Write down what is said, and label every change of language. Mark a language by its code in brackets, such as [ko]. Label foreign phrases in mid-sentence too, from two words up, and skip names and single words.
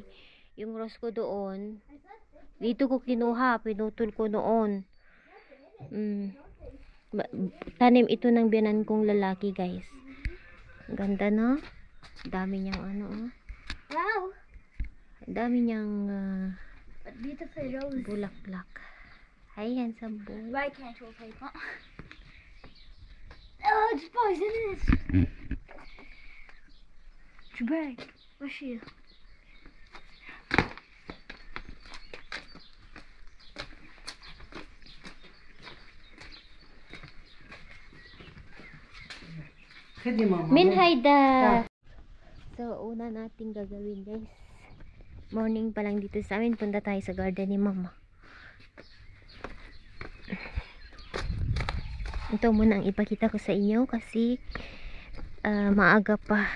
[tl] Yung rose ko doon. Dito ko kinuha. Pinutol ko noon. Tanim ito ng biyanan kong lalaki, guys. Ang ganda, no? Dami niyang ano, oh. Wow! Dami niyang [en] Beautiful rose. bulaklak. Hi, handsome boy. Why can't you paper? Oh, it's poisonous. Jabari, where's she? [ar] خدي ماما. من هذه! [tl] So, una nating gagawin, guys. Morning pa lang dito sa amin. Punta tayo sa garden ni Mama. Ito muna ang ipakita ko sa inyo kasi maaga pa.